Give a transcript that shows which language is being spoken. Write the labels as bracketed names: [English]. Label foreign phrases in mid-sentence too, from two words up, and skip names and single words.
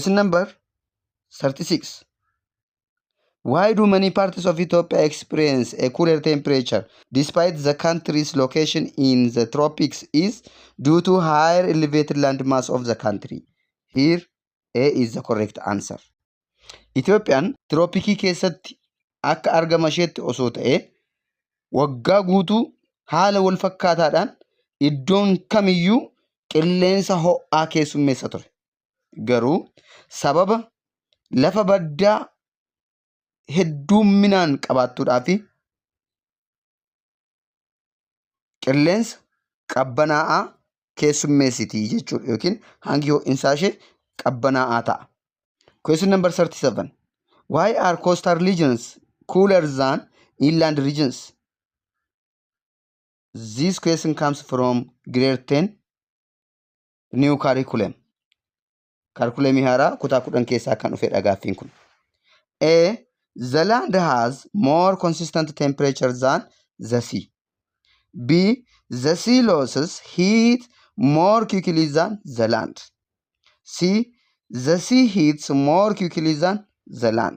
[English] Question number 36. Why do many parts of Ethiopia experience a cooler temperature despite the country's location in the tropics is due to higher elevated landmass of the country. Here, A is the correct answer. [Oromo] Itoophiyaan tirooppikii keessatti akka argama isheetti osoo ta'ee waggaa guutuu haala wal fakkaataadhaan iddoon kamiyyuu qilleensa ho'aa keessummeessa ture. Garuu sababa lafa baddaa hedduminaan qabaattuudhaa fi qilleensa qabbanaa'aa keessummeessiti jechuudha yookiin hangi ho'iinsaa ishee qabbanaa'aa ta'a. [English] Question number 37. Why are coastal regions cooler than inland regions? This question comes from grade 10 new curriculum. [Oromo] Curriculum haaraa kutaa 10 keessaa kan dhufedha gaaffiin kun. [English] A. The land has more consistent temperature than the sea. B. The sea loses heat more quickly than the land. C. The sea heats more quickly than the land.